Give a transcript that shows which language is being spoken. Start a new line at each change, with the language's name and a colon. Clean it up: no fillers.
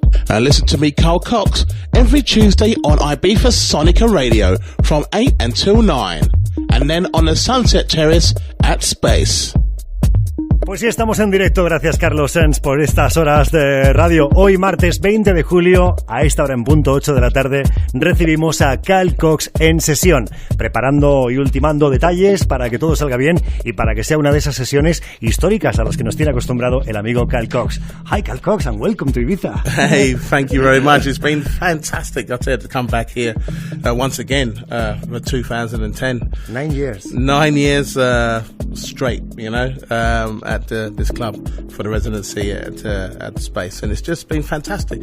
English: Listen to me, Carl Cox, every Tuesday on Ibiza Sonica Radio from 8 until 9. And then on the Sunset Terrace at Space.
Spanish: Pues sí, estamos en directo, gracias Carlos Sens por estas horas de radio. Hoy martes 20 de julio, a esta hora en punto 8 de la tarde, recibimos a Carl Cox en sesión, preparando y ultimando detalles para que todo salga bien y para que sea una de esas sesiones históricas a las que nos tiene acostumbrado el amigo Carl Cox.
English: Hi Carl Cox and welcome to Ibiza. Hey, thank you very much. It's been fantastic, I tell you, to come back here once again for 2010. 9 years. 9 years straight, you know, at this club for the residency at the Space, and it's just been fantastic.